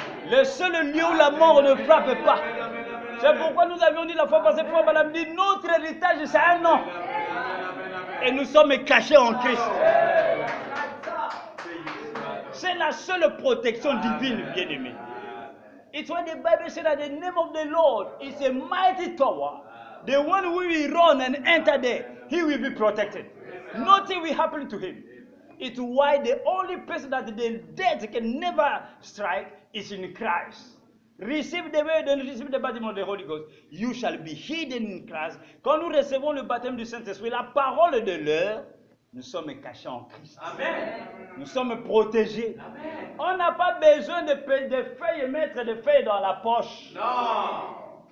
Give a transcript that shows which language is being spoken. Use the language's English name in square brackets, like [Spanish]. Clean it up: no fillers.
[French] Le seul lieu où la mort ne frappe pas. C'est pourquoi nous avions dit la fois passée, Frère Branham dit, notre héritage c'est un nom. Et nous sommes cachés en Christ. C'est la seule protection divine, bien-aimé. [English] It's why the Bible says that the name of the Lord is a mighty tower. The one who will run and enter there, he will be protected. Nothing will happen to him. It's why the only person that the death can never strike is in Christ. Receive the word and receive the baptism of the Holy Ghost. You shall be hidden in Christ. [French] Quand nous recevons le baptême du Saint-Esprit, la parole de l'heure, nous sommes cachés en Christ. Amen. Nous sommes protégés. Amen. On n'a pas besoin de feuilles, mettre des feuilles dans la poche. Non.